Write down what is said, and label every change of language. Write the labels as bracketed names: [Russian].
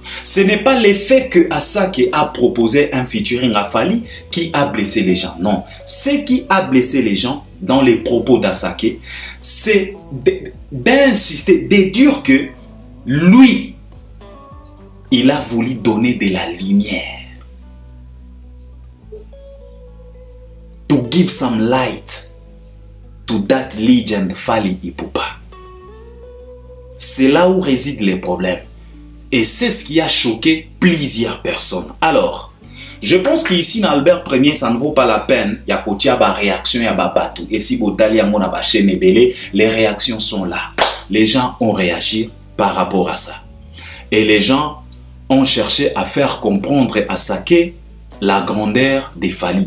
[French] Ce n'est pas le fait que Asake a proposé un featuring à Fally qui a blessé les gens. Non, ce qui a blessé les gens dans les propos d'Asake, c'est d'insister, de dire que lui, il a voulu donner de la lumière. [English] To give some light to that legend Fally Ipupa. [French] C'est là où résident les problèmes. Et c'est ce qui a choqué plusieurs personnes. Alors, je pense qu'ici, dans Albert Premier, ça ne vaut pas la peine. Il y a une réaction, il y a Babatou. Et si vous allez à mon chaîne Ebele, les réactions sont là. Les gens ont réagi par rapport à ça. Et les gens ont cherché à faire comprendre à Asake la grandeur des Fally.